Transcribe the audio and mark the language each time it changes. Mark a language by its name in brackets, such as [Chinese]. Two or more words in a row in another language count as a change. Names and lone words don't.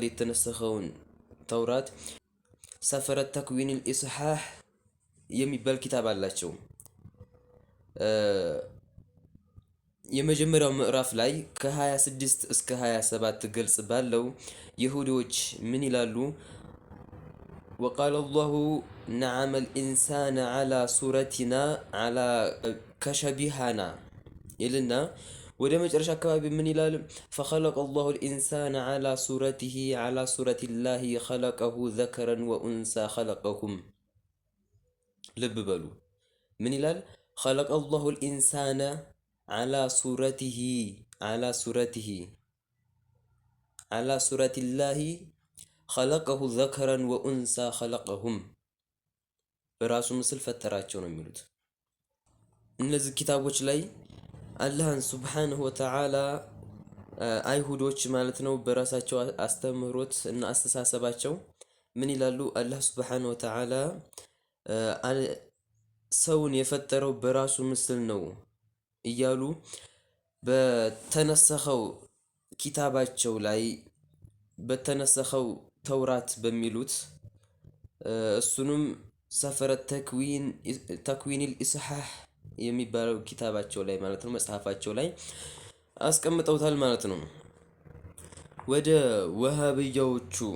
[Amharic] የተነሰኸውን ተውራት [Arabic] سفر تكوين [Amharic] الإصحاح የሚባል ኪታብ አላቸው። የመጀመሪያው ምዕራፍ ላይ ከ26 እስከ 27 ገልጽ ባለው ይሁዶች ምን ይላሉ? [Arabic] وقال الله نعم الإنسان على صورتنا على كشبهنا يلنا [Amharic] ወደ መጨረሻ አካባቢ ምን ይላል? [Arabic] فخلق الله الإنسان على صورته على صورة الله خلقه ذكرا وأنثى خلقهم. [Amharic] ልብ በሉ ምን ይላል? [Arabic] خلق الله الإنسان على صورته على صورة الله خلقه ذكرا وأنثى خلقهم. [Amharic] በራሱ ምስል ፈጠራቸው ነው የሚሉት እነዚህ ኪታቦች ላይ አላህን [Arabic] سبحانه وتعالى [Amharic] አይሁዶች ማለት ነው በራሳቸው አስተምህሮት እና አስተሳሰባቸው ምን ይላሉ? አላህ [Arabic] سبحانه وتعالى [Amharic] ሰውን የፈጠረው በራሱ ምስል ነው እያሉ በተነሰኸው ኪታባቸው ላይ በተነሰኸው ተውራት በሚሉት እሱንም [Arabic] سفر تكوين [Amharic] الإصحاح የሚባለው ኪታባቸው ላይ ማለት ነው መጽሐፋቸው ላይ አስቀምጠውታል ማለት ነው። ወደ ወሃብያዎቹ